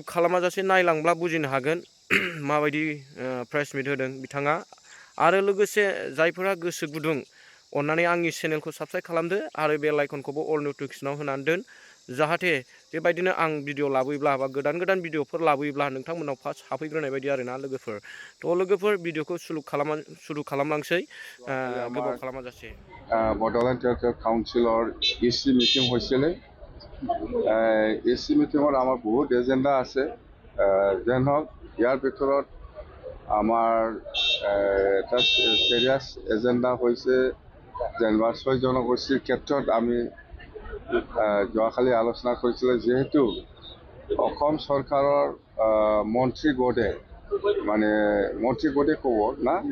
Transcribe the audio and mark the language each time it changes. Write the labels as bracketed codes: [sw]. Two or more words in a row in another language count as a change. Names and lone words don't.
[brx] खालामाजासे नायलांब्ला बुजिनो हागोन माबायदि प्रेसमिट होदों बिथाङा आरो लोगोसे जायफोरा गोसो गुदुं अन्नानै आंनि चेनेलखौ साबस्क्राइब खालामदो आरो बेल आइकनखौबो अल नटिफिकेसनाव होनानै दोन जाहाथे बेबायदिनो आं भिडिअ लाबोयोब्ला बा गोदान भिडिअफोर लाबोयोब्ला नोंथांमोनाव फार्स्ट हाबफैग्रोनाय बायदि आरोना लोगोफोर थ' लोगोफोर भिडिअखौ सुरु खालामलांसै गोबाव खालामाजासे [as] বডোলেণ্ড টেৰিটৰিয়েল কাউন্সিলৰ ইচি মিটিং হৈছিলে। ইচি মিটিঙত আমাৰ বহুত এজেণ্ডা আছে, যেন হওক ইয়াৰ ভিতৰত আমাৰ এটা [en] serious agenda [as] হৈছে যেনিবা ছয় জনগোষ্ঠীৰ ক্ষেত্ৰত আমি যোৱাকালি আলোচনা কৰিছিলোঁ যিহেতু অসম চৰকাৰৰ মন্ত্ৰীগণে মানে মন্ত্ৰীগণে ক'ব না